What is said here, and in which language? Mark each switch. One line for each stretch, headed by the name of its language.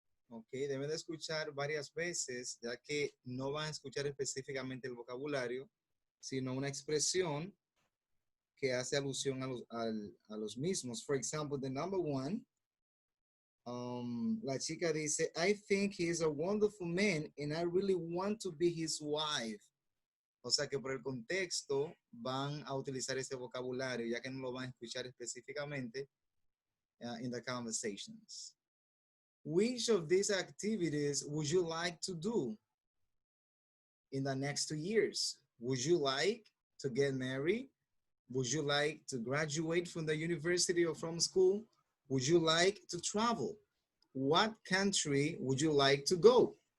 Spanish: Ok, deben de escuchar varias veces, ya que no van a escuchar específicamente el vocabulario, sino una expresión que hace alusión a los mismos.
English: For example, the number 1,
Spanish: la chica dice,
English: I think he is a wonderful man and I really want to be his wife.
Spanish: O sea que por el contexto van a utilizar ese vocabulario, ya que no lo van a escuchar específicamente
English: in the conversations. Which of these activities would you like to do in the next 2 years? Would you like to get married? Would you like to graduate from the university or from school? Would you like to travel? What country would you like to go?